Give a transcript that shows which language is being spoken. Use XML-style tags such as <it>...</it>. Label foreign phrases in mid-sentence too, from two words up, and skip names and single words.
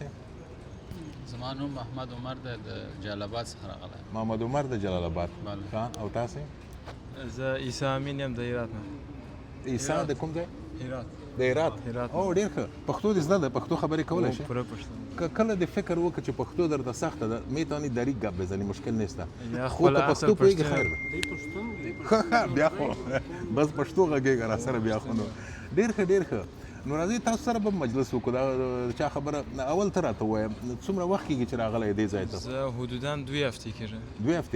<ps>زما نوم محمد عمر دی د جلال آباد څخه راغلی. محمد عمر د جلال آباد. او تاسې؟ زه عیسی امین یم د هرات نه. عیسی د کوم ځای؟ هرات. د هرات. او ډېر ښه. پښتو دې زده ده؟ پښتو خبرې کولی شي؟ پوره پښتو. که کله دې فکر وکړه چې پښتو درته سخته ده</ps> <fa>میتوانی دریغ گپ بزنی مشکل نیسته.</fa> <ps>خو که پښتو پوهېږي خیر ده. بیا خو بس پښتو غږېږه را سره بیا خو نو ډېر ښه ډېر ښه. نو راځئ تاسو سره به مجلس وکړو. دا چا خبره اول ته راته ووایه څومره وخت کېږي چې راغلی دې ځای ته؟ زه حدودا 2 هفتې کېږي. 2 هفتې.</ps>